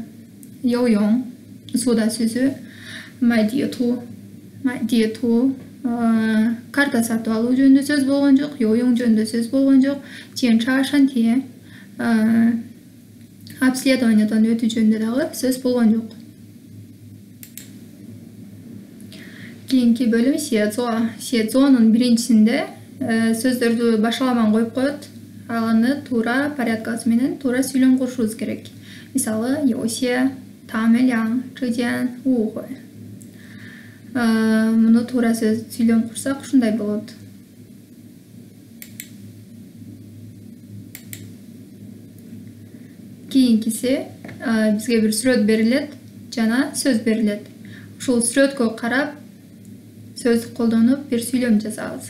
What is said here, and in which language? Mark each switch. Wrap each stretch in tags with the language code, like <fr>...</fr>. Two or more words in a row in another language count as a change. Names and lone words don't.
<ky>Йоуёң, сууда сүзүү, майдиету, карта сатып алуу жөнүндө сөз болгон жок, йоуёң жөнүндө сөз болгон жок,</ky> <zh>检查身体,</zh> <ky>обследованиядан өтүү жөнүндө дагы сөз болгон жок. Кийинки бөлүм сиэцоонун биринчисинде сөздөрдү башаламан коюп коет. Аны туура порядкасы менен туура сүйлөм курушубуз керек. Мисалы,</ky> <zh>有些他们俩之间误会.</zh> <ky>Муну туура сөз сүйлөм курсак ушундай болот. Кийинкиси бизге бир сүрөт берилет жана сөз берилет. Ушул сүрөткө карап сөз колдонуп бир сүйлөм жасабыз.</ky>